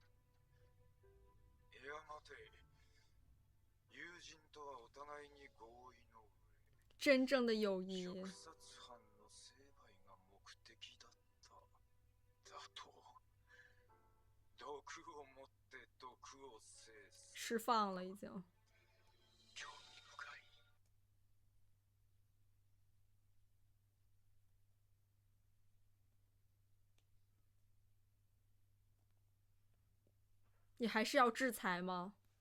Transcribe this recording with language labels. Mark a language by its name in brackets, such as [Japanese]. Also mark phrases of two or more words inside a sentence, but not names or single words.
[Japanese] いや待て。友人とはお互いに合意の上。 [Chinese] 真正的友谊。 [Japanese] 食殺犯の成敗が目的だった。だと。毒を持って毒を制す。 [Chinese] 释放了已经。 [Japanese] 興味深い。 [Chinese] 你还是要制裁吗？